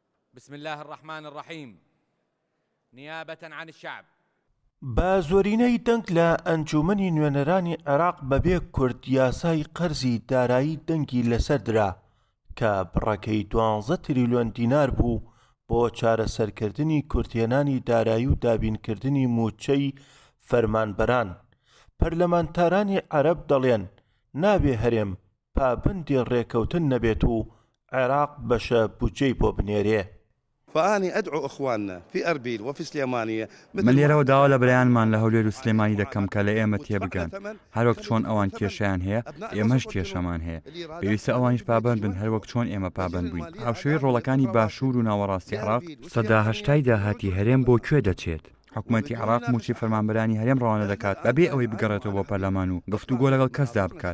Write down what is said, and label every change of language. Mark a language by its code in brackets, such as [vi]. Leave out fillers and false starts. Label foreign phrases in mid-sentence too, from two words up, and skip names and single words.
[ar] بسم الله الرحمن الرحيم نيابة عن الشعب. [ckb] بە زۆرینەی دەنگ لە ئەنجومەنی نوێنەرانی عێراق بەبێ کورد یاسای قەرزی دارایی دەنگی لەسەر درا کە بڕەکەی 12 تریلیۆن دینار بوو بۆ چارەسەرکردنی کورتێنانی دارایی و دابینکردنی موچەی فەرمانبەران. پەرلەمانتارانی عەرەب دەڵێن نابێ هەرێم پابەندی ڕێکەوتن نەبێت و عێراق بەشە بودجەی بۆ بنێرێ. [ar] فأني أدعو إخواننا في أربيل وفي سليمانية [ckb] من لێرەوە داوا لە بەرەیانمان لە هەولێر و سلێمانی دەکەم کە لە ئێمە تێبگەن هەروەک چۆن ئەوان کێشەیان هەیە ئێمەش کێشەمان هەیە پێویستە ئەوانیش پابەند بن هەروەک چۆن ئێمە پابەند بووین. هاوشێوەی ڕۆڵەکانی باشوور و ناوەڕاستی عێراق سەدا هەشتای داهاتی هەرێم بۆ کوێ دەچێت؟ حکوومەتی عێراق موچی فەرمانبەرانی هەرێم ڕەوانە دەکات بەبێ ئەوەی بگەڕێتەوە بۆ پەرلەمان و گفتوگۆ لەگەڵ کەسدا بکات.